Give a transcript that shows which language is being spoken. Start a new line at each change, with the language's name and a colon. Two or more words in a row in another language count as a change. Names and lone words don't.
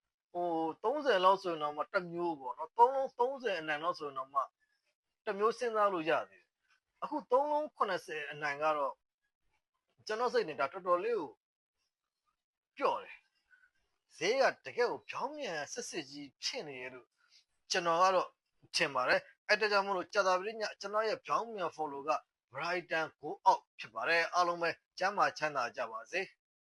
Burmese: 30 လောက်ဆိုရင်တော့မှတစ်မျိုးပေါ့နော်3လုံး30အနိုင်လောက်ဆိုရင်တော့မှတစ်မျိုးစဉ်းစားလို့ရသေးတယ်အခု3လုံး80အနိုင်ကတော့ကျွန်တော်စိတ်နေတာတော်တော်လေးကိုပြော့တယ်ဈေးကတကယ်ကိုဖြောင်းမြန်ဆက်စစ်ကြီးဖြစ်နေရလို့ကျွန်တော်ကတော့ထင်ပါတယ်အဲ့ဒါကြောင့်မို့လို့ကြာတာပရိညကျွန်တော်ရဲ့ဖြောင်းမြန် follow က Brighton
English: go out
Burmese: ဖြစ်ပါတယ်အားလုံးပဲကျမ်းမာချမ်းသာကြပါစေ